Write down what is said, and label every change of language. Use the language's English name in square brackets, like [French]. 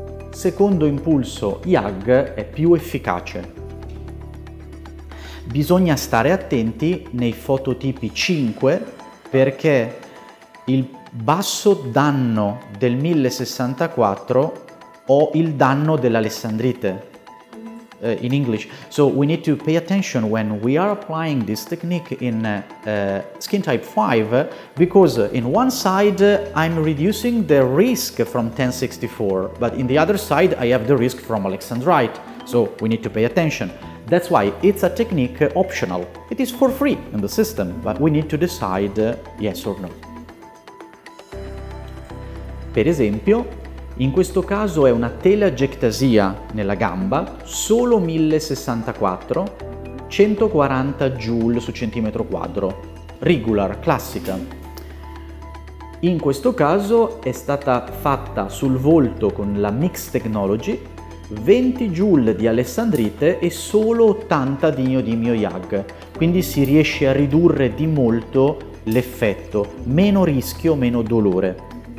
[Italian] secondo impulso YAG è più efficace. Bisogna stare attenti nei fototipi 5 perché il basso danno del 1064 o il danno dell'alessandrite. [English] In English. So we need to pay attention when we are applying this technique in skin type 5 because in one side I'm reducing the risk from 1064 but in the other side I have the risk from alexandrite. So we need to pay attention. That's why it's a technique optional. It is for free in the system, but we need to decide yes or no. [Italian] Per esempio, in questo caso è una telangiectasia nella gamba, solo 1064, 140 joule su centimetro quadro, regular, classica. In questo caso è stata fatta sul volto con la Mix Technology, 20 joule di alessandrite e solo 80 di neodimio YAG, quindi si riesce a ridurre di molto l'effetto, meno rischio, meno dolore.